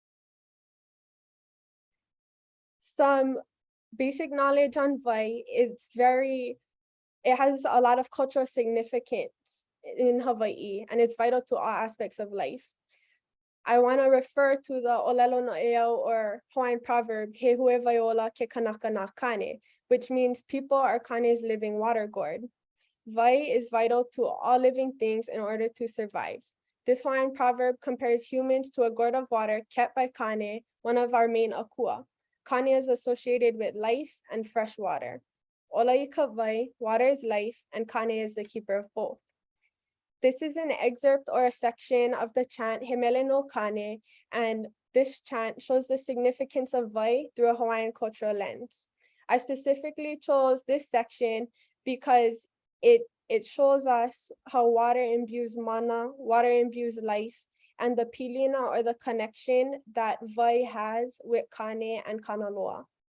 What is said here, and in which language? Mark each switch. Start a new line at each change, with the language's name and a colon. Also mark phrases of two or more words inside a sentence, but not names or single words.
English: Some basic knowledge on Vai is it has a lot of cultural significance in Hawaii, and it's vital to all aspects of life. I want to refer to the
Hawaiian: Olelo no Eau
English: or Hawaiian proverb,
Hawaiian: He hue vaiola ke kanaka nā kane,
English: which means people are Kane's living water gourd. Vai is vital to all living things in order to survive. This Hawaiian proverb compares humans to a gourd of water kept by Kane, one of our main akua. Kane is associated with life and fresh water.
Hawaiian: Ola I ka vai,
English: water is life, and Kane is the keeper of both. This is an excerpt or a section of the chant He mele no Kane, and this chant shows the significance of Vai through a Hawaiian cultural lens. I specifically chose this section because it shows us how water imbues mana, water imbues life, and the pilina or the connection that Vai has with Kane and Kanaloa.